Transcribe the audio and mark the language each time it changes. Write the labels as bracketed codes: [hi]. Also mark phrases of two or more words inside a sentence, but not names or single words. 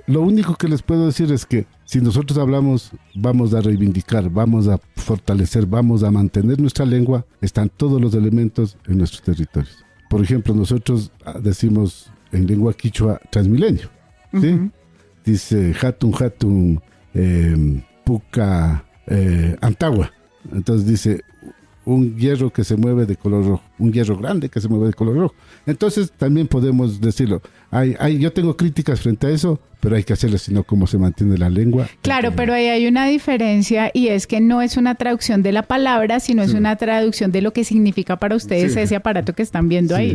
[es] Lo único que les puedo decir es que si nosotros hablamos, vamos a reivindicar, vamos a fortalecer, vamos a mantener nuestra lengua, están todos los elementos en nuestros territorios. Por ejemplo, nosotros decimos en lengua quichua transmilenio, ¿sí? [qu] Uh-huh. Dice hatun, puca, antagua. [es] Entonces dice un hierro que se mueve de color rojo, un hierro grande que se mueve de color rojo. Entonces también podemos decirlo. Yo tengo críticas frente a eso, pero hay que hacerlo, sino cómo se mantiene la lengua. Claro, pero ahí hay una diferencia, y es que no es una traducción de la palabra, sino es una traducción de lo que significa para ustedes ese aparato que están viendo ahí.